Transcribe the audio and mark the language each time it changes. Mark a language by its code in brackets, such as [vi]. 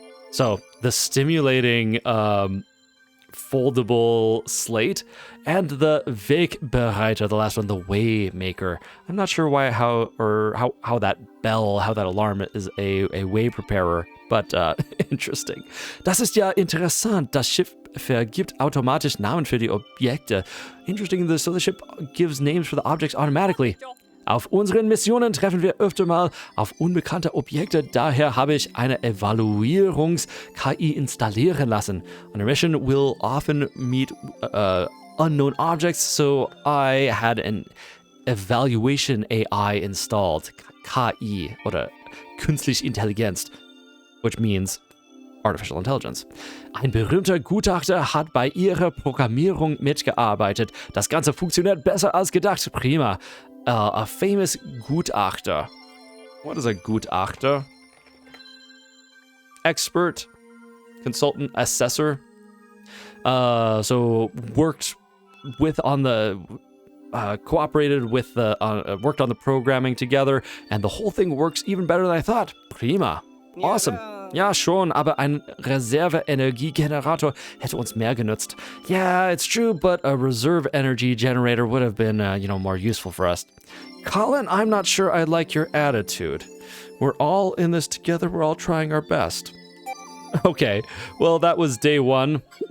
[en] So the stimulating foldable slate, and the Wegbereiter, the last one, the Waymaker. I'm not sure how that bell, how that alarm is a way preparer, but interesting. [de] Das ist ja interessant. Das Schiff vergibt automatisch Namen für die Objekte. [en] Interesting, so the ship gives names for the objects automatically. [de] Auf unseren Missionen treffen wir öfter mal auf unbekannte Objekte, daher habe ich eine Evaluierungs-KI installieren lassen. [en] On a mission, we'll often meet unknown objects, so I had an evaluation AI installed. [de] KI, oder Künstliche Intelligenz, [en] which means Artificial Intelligence. [de] Ein berühmter Gutachter hat bei ihrer Programmierung mitgearbeitet. Das Ganze funktioniert besser als gedacht. [en] Prima. A famous Gutachter. What is a Gutachter? Expert, consultant, assessor. So worked with on the, cooperated with the, worked on the programming together, and the whole thing works even better than I thought. Prima. Awesome. [de] Ja, schon, aber ein Reserve-Energiegenerator hätte uns mehr genutzt. [en] Yeah, it's true, but a reserve energy generator would have been, more useful for us. Colin, I'm not sure I like your attitude. We're all in this together. We're all trying our best. Okay, well, that was day 1.